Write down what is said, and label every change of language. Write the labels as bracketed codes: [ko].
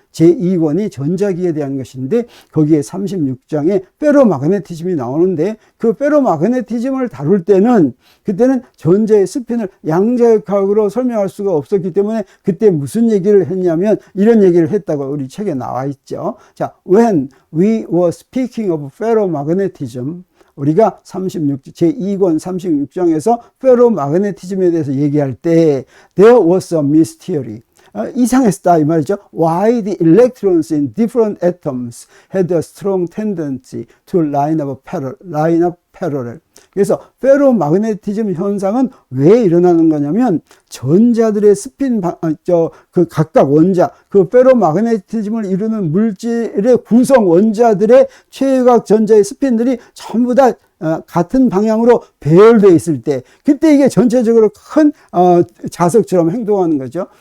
[ko] 제2권이 전자기에 대한 것인데 거기에 36장에 페로마그네티즘이 나오는데 그 페로마그네티즘을 다룰 때는 그때는 전자의 스핀을 양자역학으로 설명할 수가 없었기 때문에 그때 무슨 얘기를 했냐면 이런 얘기를 했다고 우리 책에 나와 있죠. [en] 자, when we were speaking of ferromagnetism, [ko] 우리가 제2권 36장에서 페로마그네티즘에 대해서 얘기할 때 [en] there was a mystery. [ko] 이상했다 이 말이죠. [en] Why the electrons in different atoms had a strong tendency to line up parallel. [ko] 그래서 페로마그네티즘 현상은 왜 일어나는 거냐면 전자들의 스핀 그 각각 원자, 그 페로마그네티즘을 이루는 물질의 구성 원자들의 최외곽 전자의 스핀들이 전부 다 같은 방향으로 배열되어 있을 때 그때 이게 전체적으로 큰 자석처럼 행동하는 거죠.